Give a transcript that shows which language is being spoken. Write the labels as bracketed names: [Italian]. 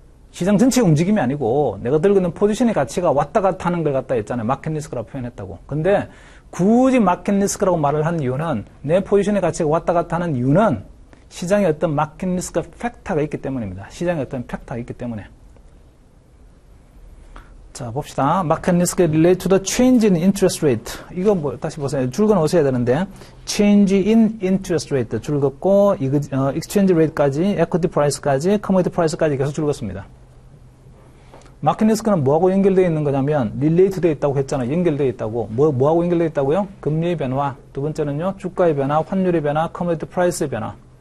[Korean] 시장 전체의 움직임이 아니고 내가 들고 있는 포지션의 가치가 왔다 갔다 하는 걸 갖다 했잖아요. 마켓 리스크라고 표현했다고. 근데 굳이 마켓 리스크라고 말을 한 이유는 내 포지션의 가치가 왔다 갔다 하는 이유는 시장에 어떤 마켓 리스크 팩터가 있기 때문입니다. 시장에 어떤 팩터가 있기 때문에. 자, 봅시다. [English] Market risk relate to the change in interest rate. [Korean] 이거 뭐, 다시 보세요. 줄 그어놓으셔야 되는데, [English] change in interest rate. [Korean] 줄 긋고, exchange rate까지, equity price까지, commodity price까지 계속 줄 긋습니다. 마켓 리스크는 뭐하고 연결되어 있는 거냐면, relate 되어 있다고 했잖아요. 연결되어 있다고. 뭐하고 연결되어 있다고요? 금리의 변화. 두 번째는요, 주가의 변화, 환율의 변화, commodity price의 변화.